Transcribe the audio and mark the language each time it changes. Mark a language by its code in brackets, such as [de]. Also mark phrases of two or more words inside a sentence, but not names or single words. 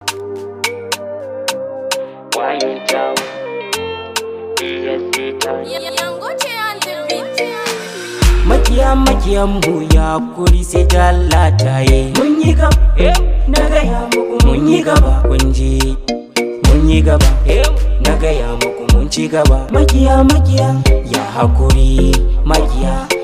[en] Why you down? E S C down. Yangote and the beat. [ha] Makiya, makiyan mu ya kuri sai da Allah ta yi. Mun yi gaba, na gaya muku mun yi gaba. Kun ji, mun yi gaba, na gaya muku mun ci gaba. Makiya, makiya, ya hakuri, makiya.